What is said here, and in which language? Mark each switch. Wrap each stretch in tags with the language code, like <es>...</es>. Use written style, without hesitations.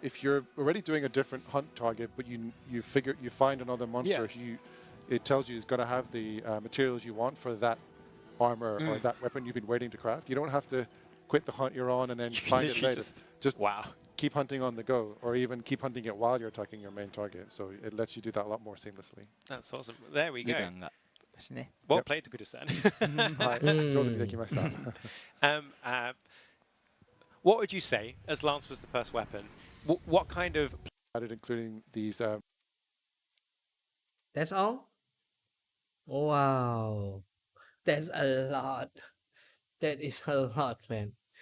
<en>if you're already doing a different hunt target, but you find another monster, it tells you it's going to have the materials you want for that armor or that weapon you've been waiting to craft. You don't have to quit the hunt you're on and then find it later. Just wow. Keep hunting on the go, or even keep hunting it while you're attacking your main target. So it lets you do that a lot more seamlessly. That's awesome. There we</en> <ja>時</ja> <en>go.</en> <ja>間がですね</ja> <en>Well played, Tokuda-san.</en> <ja>はい、上手にできました。</ja> <en>What would you say, as Lance was the first weapon, what kind of... Added including these... That's all? Wow. That's a lot. That is a lot, man.</en>